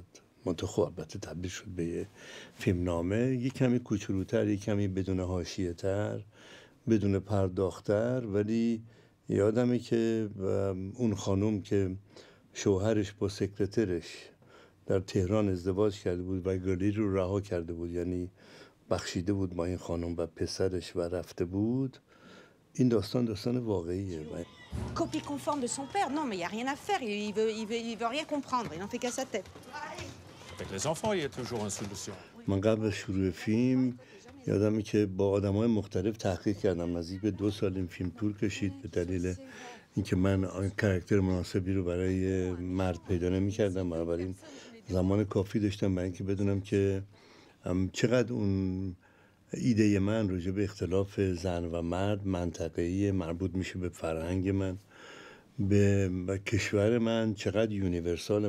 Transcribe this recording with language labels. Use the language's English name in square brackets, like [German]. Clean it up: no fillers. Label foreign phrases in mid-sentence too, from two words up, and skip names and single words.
[Persian] منتخب البته تبدیل شد به یه فیلمنامه، یه کمی کوچولوتر، یه کمی بدون حاشیه تر، بدون پرداختر، ولی یادمه که اون خانم که شوهرش با سکرترش در تهران ازدواج کرده بود و گلی رو رها کرده بود، یعنی بخشیده بود با این خانم و پسرش و رفته بود. این داستان واقعیه. [French] Copie conforme de son père, non mais il y a rien à faire, il veut rien comprendre, il n'en fait qu'à sa tête. Avec les enfants, il y a toujours une solution. [Persian] من قبل از شروع فیلم یادمه که با آدم‌های مختلف تحقیق کردم. نزدیک به 2 سال این فیلم طول کشید به دلیل اینکه من آن کاراکتر مناسبی رو برای مرد پیدا نمی‌کردم، بنابراین زمان کافی داشتم برای اینکه بدونم که چقدر اون ایده من راجع به اختلاف زن و مرد منطقه‌ای مربوط میشه به فرهنگ من، به کشور من، چقدر یونیورساله.